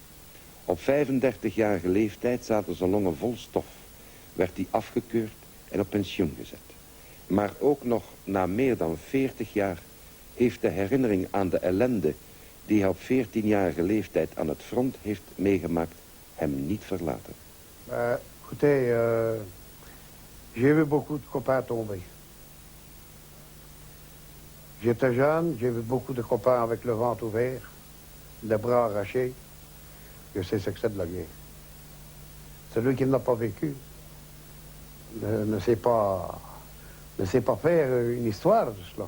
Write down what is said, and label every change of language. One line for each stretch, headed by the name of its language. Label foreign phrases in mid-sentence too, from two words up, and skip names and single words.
Dutch: Op 35-jarige leeftijd zaten zijn longen vol stof, werd hij afgekeurd en op pensioen gezet. Maar ook nog na meer dan 40 jaar heeft de herinnering aan de ellende die hij op 14-jarige leeftijd aan het front heeft meegemaakt hem niet verlaten.
French: Écoutez, j'ai vu beaucoup de copains tomber. J'étais jeune, j'ai vu beaucoup de copains avec le ventre ouvert, les bras arrachés. Je sais ce que c'est de la guerre. Celui qui n'a pas vécu ne sait pas faire une histoire de cela.